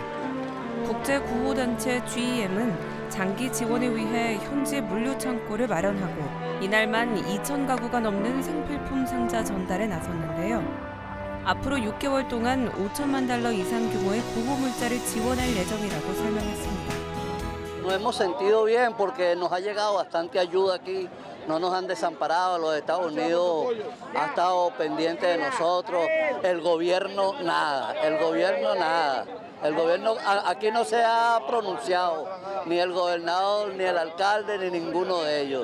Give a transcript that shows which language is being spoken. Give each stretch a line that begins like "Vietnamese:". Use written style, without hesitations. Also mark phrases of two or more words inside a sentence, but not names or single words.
Korean: 국제구호단체 GEM은 장기 지원을 위해 현지 물류창고를 마련하고 이날만 2,000가구가 넘는 생필품 상자 전달에 나섰는데요. 앞으로 6개월 동안 $5천만 이상 규모의 구호물자를 지원할 예정이라고 설명했습니다.
Spanish: Nos hemos sentido bien porque nos ha llegado bastante ayuda aquí, no nos han desamparado, los Estados Unidos ha estado pendiente de nosotros, el gobierno nada, el gobierno aquí no se ha pronunciado, ni el gobernador, ni el alcalde, ni ninguno de ellos.